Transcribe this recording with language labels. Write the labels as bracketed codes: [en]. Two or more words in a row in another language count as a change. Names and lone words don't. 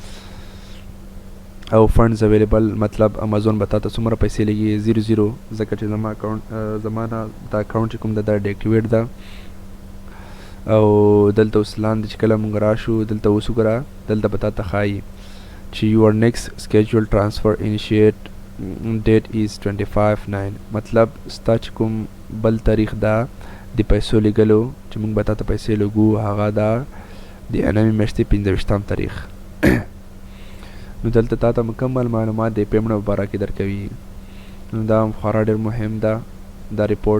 [ps] او [en] funds available [ps] مطلب امازون به تا ته څومره پیسې لګي 0 ځکه چې زما اکاونټ زما نه دا اکاونټ چې کوم ده دا ډیاکټیویټ ده. او دلته اوس لاندې چې کله مونږ راشو دلته اوس وګوره، دلته به تا ته ښایي چې [en] your next scheduled transfer initiate date is 25/9 [ps] مطلب ستا چې کوم بل تاریخ ده د پیسو لګلو چې مونږ به تا ته پیسې لګو هغه ده د انمي میاشتې 25 تاریخ. نو دلته تا ته مکمل معلومات د پیمنټ په باره کې درکوي. نو دا خورا ډېر مهم ده دا ریپورټ.